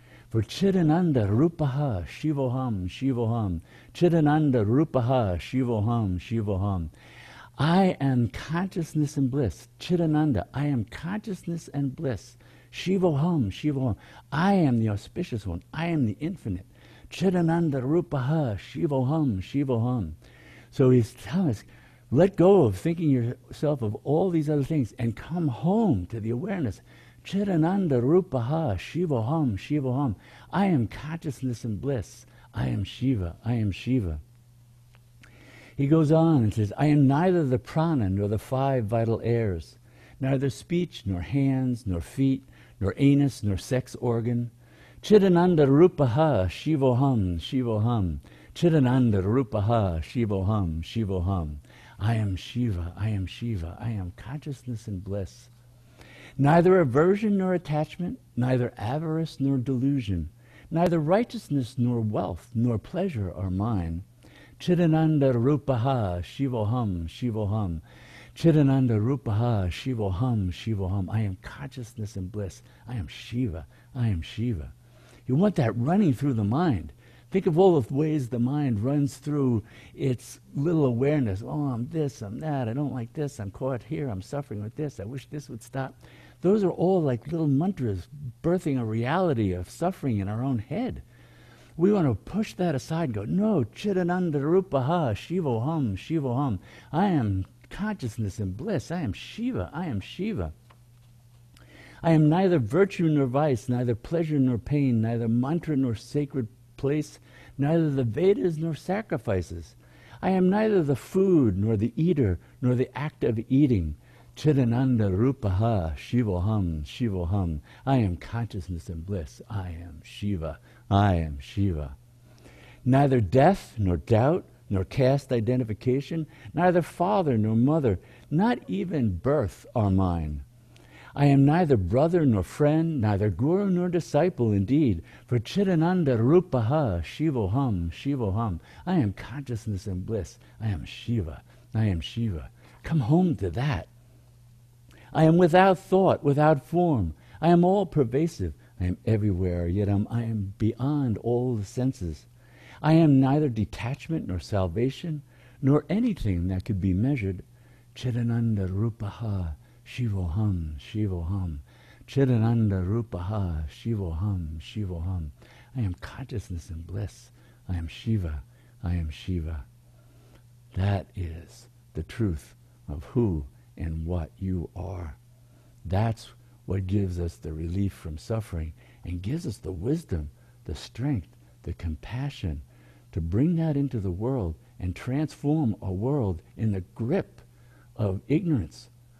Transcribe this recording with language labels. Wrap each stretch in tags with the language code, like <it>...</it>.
<sa>For Chidananda Rupaha Shivo'ham, Shivo'ham, Chidananda Rupaha Shivo'ham, Shivo'ham.</sa> <en>I am consciousness and bliss. Chidananda, I am consciousness and bliss.</en> <sa>Shivo'ham, Shivo'ham.</sa> <en>I am the auspicious one. I am the infinite.</en> <sa>Chidananda Rupaha Shivo'ham, Shivo'ham.</sa> <en>So he's telling us, let go of thinking yourself of all these other things and come home to the awareness.</en> <sa>Chidananda Rupaha Shivo'ham, Shivo'ham.</sa> <en>I am consciousness and bliss. I am Shiva. I am Shiva. He goes on and says, I am neither the prana nor the 5 vital airs, neither speech nor hands nor feet nor anus nor sex organ.</en> <sa>Chidananda Rupaha Shivo'ham, Shivo'ham. Chidananda Rupaha Shivo'ham, Shivo'ham.</sa> <en>I am Shiva, I am Shiva, I am consciousness and bliss. Neither aversion nor attachment, neither avarice nor delusion, neither righteousness nor wealth nor pleasure are mine.</en> <sa>Chidananda Rupaha Shivo'ham, Shivo'ham. Chidananda Rupaha Shivo'ham, Shivo'ham.</sa> <en>I am consciousness and bliss. I am Shiva. I am Shiva. You want that running through the mind. Think of all the ways the mind runs through its little awareness. Oh, I'm this, I'm that, I don't like this, I'm caught here, I'm suffering with this, I wish this would stop. Those are all like little mantras birthing a reality of suffering in our own head. We want to push that aside and go, no,</en> <sa>Chidananda Rupaha, Shivo'ham, Shivo'ham.</sa> <en>I am consciousness and bliss. I am Shiva. I am Shiva. I am neither virtue nor vice, neither pleasure nor pain, neither mantra nor sacred place, neither the Vedas nor sacrifices. I am neither the food nor the eater nor the act of eating.</en> <sa>Chidananda Rupaha, Shivo'ham, Shivo'ham.</sa> <en>I am consciousness and bliss. I am Shiva. I am Shiva. Neither death, nor doubt, nor caste identification, neither father nor mother, not even birth are mine. I am neither brother nor friend, neither guru nor disciple indeed, for</en> <sa>Chidananda Rupaha, Shivo'ham, Shivo'ham.</sa> <en>I am consciousness and bliss. I am Shiva. I am Shiva. Come home to that. I am without thought, without form. I am all pervasive. I am everywhere, yet I am beyond all the senses. I am neither detachment nor salvation, nor anything that could be measured.</en> <sa>Chidananda Rupaha, Shivo'ham, Shivo'ham. Chidananda Rupaha, Shivo'ham, Shivo'ham.</sa> <en>I am consciousness and bliss. I am Shiva. I am Shiva. That is the truth of who and what you are. That's what gives us the relief from suffering and gives us the wisdom, the strength, the compassion to bring that into the world and transform a world in the grip of ignorance.</en>